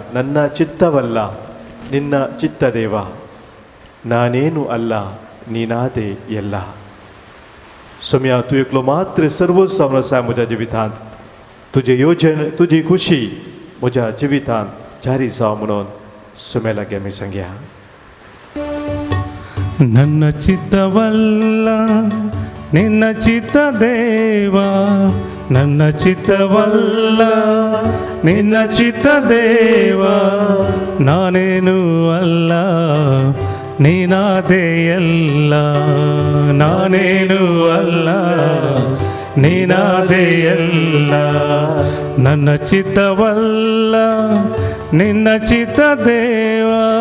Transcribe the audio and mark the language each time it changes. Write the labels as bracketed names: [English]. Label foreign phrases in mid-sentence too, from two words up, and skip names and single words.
[Kannada] ನನ್ನ ಚಿತ್ತವಲ್ಲ ನಿನ್ನ ಚಿತ್ತ ದೇವಾ ನಾನೇನು ಅಲ್ಲ ನೀನಾದೆ ಎಲ್ಲ. [Konkani] सोम्या तूं एकलो मात्र सर्वच जावन आसा म्हज्या जिवितांत. तुजें येवजण तुजी खुशी म्हज्या जिवितांत जारी जाव म्हणून सोम्या लागीं आमी सांगया. [Kannada] ನನ್ನ ಚಿತ್ತವಲ್ಲ ನಿನ್ನ ಚಿತ್ತ ದೇವ ನನ್ನ ಚಿತ್ತವಲ್ಲ ನಿನ್ನ ಚಿತ್ತ ದೇವ ನಾನೇನು ಅಲ್ಲ ನೀನಾದೆ ಎಲ್ಲ ನಾನೇನು ಅಲ್ಲ ನೀನಾದೆ ಎಲ್ಲ ನನ್ನ ಚಿತ್ತವಲ್ಲ ನಿನ್ನ ಚಿತ್ತ ದೇವ.